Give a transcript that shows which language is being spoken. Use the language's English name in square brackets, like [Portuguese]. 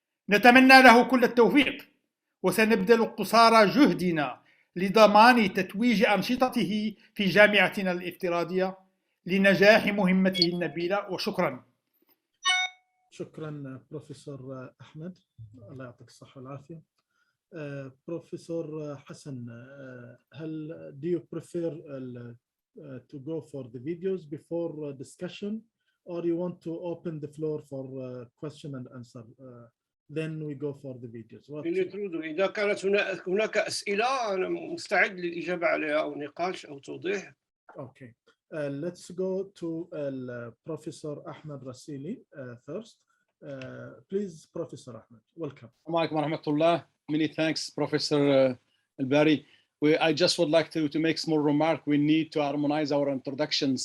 [Arabic] نتمنى له كل التوفيق وسنبذل قصارى جهدنا لضمان تتويج أنشطته في جامعتنا الافتراضية لنجاح مهمته النبيلة. وشكرا. شكرا بروفيسور أحمد، الله يعطيك الصحة والعافية. [English] Professor حسن, do you prefer to go for the videos before discussion, or you want to open the floor for question and answer? Then we go for the videos. [Arabic] إذا كانت هناك أسئلة أنا مستعد للإجابة عليها أو نقاش أو توضيح. [English] Okay. Let's go to Professor Ahmed Rasili first. Please, Professor Ahmed, welcome. Assalamu alaikum wa rahmatullah. Many thanks, Professor Bari. I just would like to make a small remark. We need to harmonize our introductions.